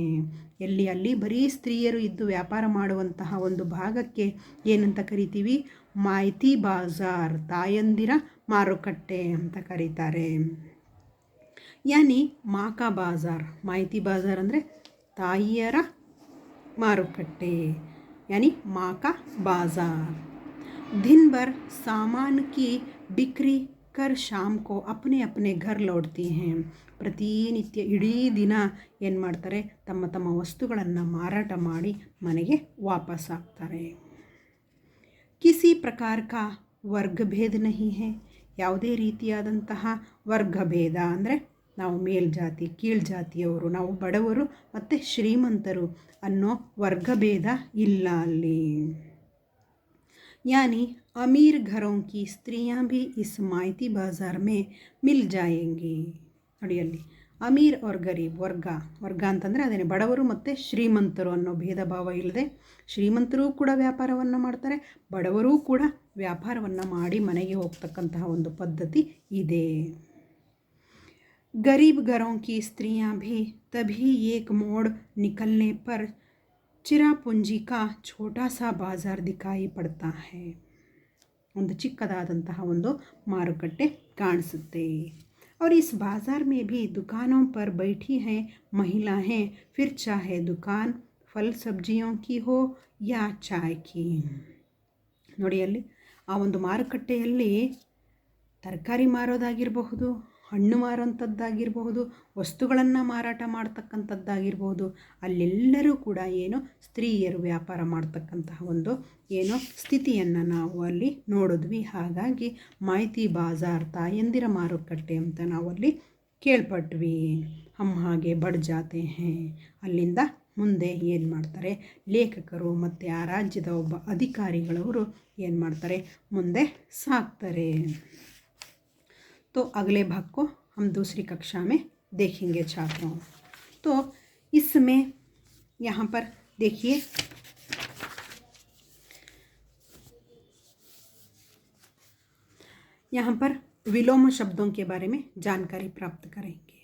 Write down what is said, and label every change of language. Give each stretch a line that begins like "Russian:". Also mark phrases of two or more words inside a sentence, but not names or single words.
Kannada: ಅಲ್ಲಿ ಬರೀ ಸ್ತ್ರೀಯರು ಇದ್ದು ವ್ಯಾಪಾರ ಮಾಡುವಂತಹ ಒಂದು ಭಾಗಕ್ಕೆ ಏನಂತ ಕರಿತೀವಿ, ಮಾಯಿತಿ ಬಾಜಾರ್, ತಾಯಂದಿರ ಮಾರುಕಟ್ಟೆ ಅಂತ ಕರೀತಾರೆ.
Hindi: यानी माँ का बाज़ार.
Kannada: ಮಾಯಿತಿ ಬಾಜಾರ್ ಅಂದರೆ ತಾಯಿಯರ ಮಾರುಕಟ್ಟೆ,
Hindi: यानी माँ का बाज़ार. दिन भर सामान की बिक्री कर शाम को अपने अपने घर लौटती हैं.
Kannada: ಪ್ರತಿನಿತ್ಯ ಇಡೀ ದಿನ ಏನು ಮಾಡ್ತಾರೆ, ತಮ್ಮ ವಸ್ತುಗಳನ್ನು ಮಾರಾಟ ಮಾಡಿ ಮನೆಗೆ ವಾಪಸ್ ಆಗ್ತಾರೆ.
Hindi: किसी प्रकार का वर्गभेद नहीं है.
Kannada: ಯಾವುದೇ ರೀತಿಯಾದಂತಹ ವರ್ಗಭೇದ ಅಂದರೆ ನಾವು ಮೇಲ್ಜಾತಿ ಕೀಳ್ಜಾತಿಯವರು, ನಾವು ಬಡವರು ಮತ್ತು ಶ್ರೀಮಂತರು ಅನ್ನೋ ವರ್ಗಭೇದ ಇಲ್ಲ ಅಲ್ಲಿ.
Hindi: यानी अमीर घरों की स्त्रियां भी इस माइती बाज़ार में मिल जाएंगी.
Kannada: ನೋಡಿ ಅಲ್ಲಿ
Hindi: अमीर और गरीब
Kannada: ವರ್ಗ ಅಂತಂದರೆ ಅದೇನೆ ಬಡವರು ಮತ್ತು ಶ್ರೀಮಂತರು ಅನ್ನೋ ಭೇದ ಭಾವ ಇಲ್ಲದೆ ಶ್ರೀಮಂತರೂ ಕೂಡ ವ್ಯಾಪಾರವನ್ನು ಮಾಡ್ತಾರೆ, ಬಡವರೂ ಕೂಡ ವ್ಯಾಪಾರವನ್ನು ಮಾಡಿ ಮನೆಗೆ ಹೋಗ್ತಕ್ಕಂತಹ ಒಂದು ಪದ್ಧತಿ ಇದೆ.
Hindi: गरीब घरों की स्त्रियां भी तभी एक मोड़ निकलने पर चिरापुंजी का छोटा सा बाज़ार दिखाई पड़ता है.
Kannada: ಒಂದು ಚಿಕ್ಕದಾದಂತಹ ಒಂದು ಮಾರುಕಟ್ಟೆ ಕಾಣಿಸುತ್ತೆ.
Hindi: और इस बाज़ार में भी दुकानों पर बैठी हैं महिलाएं, फिर चाहे दुकान फल सब्जियों की हो या चाय की.
Kannada: ನೋಡಿ ಅಲ್ಲಿ ಆ ಒಂದು ಮಾರುಕಟ್ಟೆಯಲ್ಲಿ ತರಕಾರಿ ಮಾರೋದಾಗಿರಬಹುದು, ಹಣ್ಣು ಮಾರೋಂಥದ್ದಾಗಿರಬಹುದು, ವಸ್ತುಗಳನ್ನು ಮಾರಾಟ ಮಾಡ್ತಕ್ಕಂಥದ್ದಾಗಿರ್ಬೋದು, ಅಲ್ಲೆಲ್ಲರೂ ಕೂಡ ಏನು ಸ್ತ್ರೀಯರು ವ್ಯಾಪಾರ ಮಾಡ್ತಕ್ಕಂತಹ ಒಂದು ಏನೋ ಸ್ಥಿತಿಯನ್ನು ನಾವು ಅಲ್ಲಿ ನೋಡಿದ್ವಿ. ಹಾಗಾಗಿ ಮಾಯಿತಿ ಬಾಜಾರ್ ತಾಯಂದಿರ ಮಾರುಕಟ್ಟೆ ಅಂತ ನಾವು ಅಲ್ಲಿ ಕೇಳ್ಪಟ್ವಿ.
Hindi: हम आगे बढ़ जाते है.
Kannada: ಅಲ್ಲಿಂದ ಮುಂದೆ ಏನು ಮಾಡ್ತಾರೆ, ಲೇಖಕರು ಮತ್ತು ಆ ರಾಜ್ಯದ ಒಬ್ಬ ಅಧಿಕಾರಿಗಳವರು ಏನು ಮಾಡ್ತಾರೆ, ಮುಂದೆ ಸಾಕ್ತಾರೆ.
Hindi: तो अगले भाग को हम दूसरी कक्षा में देखेंगे छात्रों. तो इसमें यहाँ पर देखिए यहाँ पर विलोम शब्दों के बारे में जानकारी प्राप्त करेंगे.